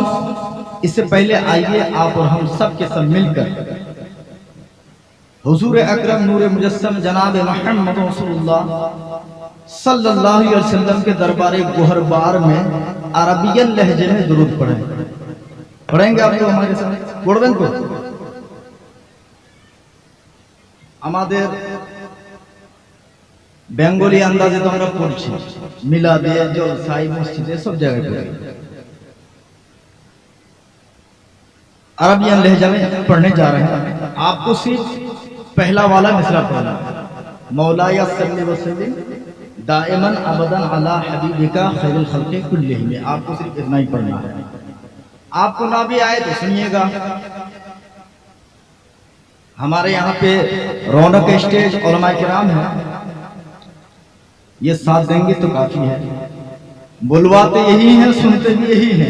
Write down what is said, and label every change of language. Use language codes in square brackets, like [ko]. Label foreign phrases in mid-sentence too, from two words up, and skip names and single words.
[ur] اس سے پہلے آئیے آپ اور ہم سب کے سب مل کر حضور اکرم نور مجسم جناب محمد رسول اللہ [ar] صلی اللہ علیہ وسلم [ur] کے دربار گوہر بار میں عربین لہجے میں درود پڑھیں گے آپ کو ہمارے ساتھ پڑھیں کو আমাদের [bn] বেঙ্গলি আন্দাজে তো আমরা পড়ছি মিলাদে জলসাই মসজিদে সব জায়গায় পড়ি [ur] عربین لہجہ میں پڑھنے جا رہے ہیں۔ آپ کو صرف پہلا والا مصرع پڑھنا ہے، [ar] مولا یا صلی وسلم دائما ابدا علی حبیبک خیر الخلق کلہم، [ur] آپ کو صرف اتنا ہی پڑھنا ہے۔ آپ کو نہ بھی آئے تو سنیے گا۔ ہمارے یہاں پہ رونق اسٹیج علماء کرام ہیں، یہ ساتھ دیں گے تو کافی ہے۔ بلواتے یہی ہیں، سنتے بھی یہی ہیں۔